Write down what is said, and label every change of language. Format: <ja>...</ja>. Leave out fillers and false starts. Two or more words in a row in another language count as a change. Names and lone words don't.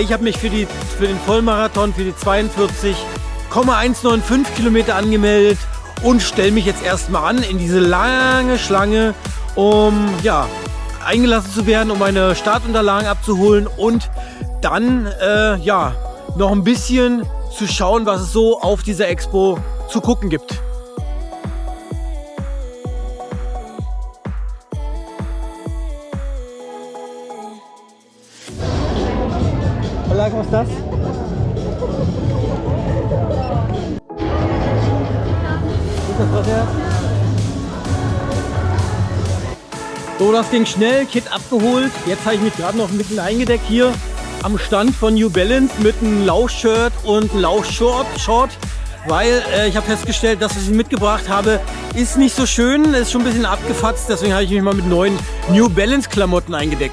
<de>Ich habe mich für den Vollmarathon, für die 42,195 Kilometer angemeldet und stelle mich jetzt erstmal an in diese lange Schlange, um ja, eingelassen zu werden, um meine Startunterlagen abzuholen und dann ja, noch ein bisschen zu schauen, was es so auf dieser Expo zu gucken gibt.</de> <es>Hola, ¿cómo estás?</es> <de>So, das ging schnell, Kit abgeholt. Jetzt habe ich mich gerade noch ein bisschen eingedeckt hier am Stand von New Balance mit einem Laufshirt und einem Laufshort, weil ich habe festgestellt, dass was ich mitgebracht habe, ist nicht so schön, ist schon ein bisschen abgefatzt, deswegen habe ich mich mal mit neuen New Balance Klamotten eingedeckt.</de>